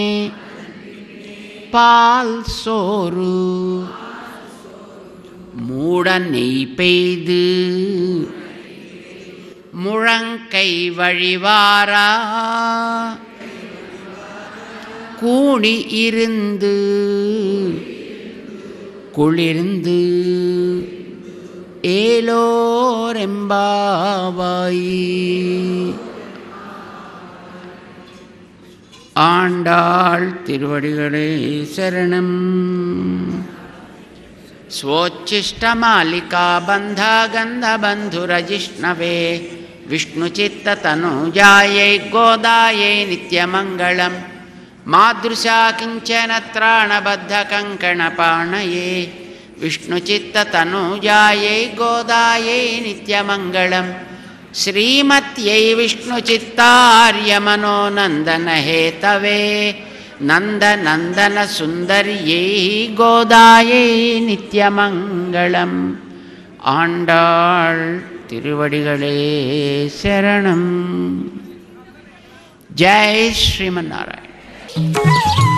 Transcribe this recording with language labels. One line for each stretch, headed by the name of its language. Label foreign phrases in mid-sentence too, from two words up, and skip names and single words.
Tamil: பால் சோறு மூட நெய் பெய்து முழங்கை வழிவாரா கூடி இருந்து குளிர்ந்து ஏலோரெம்பாவாய். ஆண்டாள் திருவடிகளே சரணம்.
Sanskrit: स्वोच्छिष्टमालिका बन्धा गन्धबन्धुरजिष्णवे विष्णुचित्ततनुजायै गोदायै नित्यमङ्गलं मादृशा किञ्चन त्राणबद्धकङ्कणपाणये विष्णुचित्ततनुजायै गोदायै नित्यमङ्गलं श्रीमत्यै विष्णुचित्तार्यमनोनन्दनहेतवे नन्दनन्दन सुन्दर्यै गोदायै नित्यमङ्गलम्.
Tamil: ஆண்டாள் திருவடிகளே சரணம். ஜெய் ஸ்ரீமன் நாராயண்.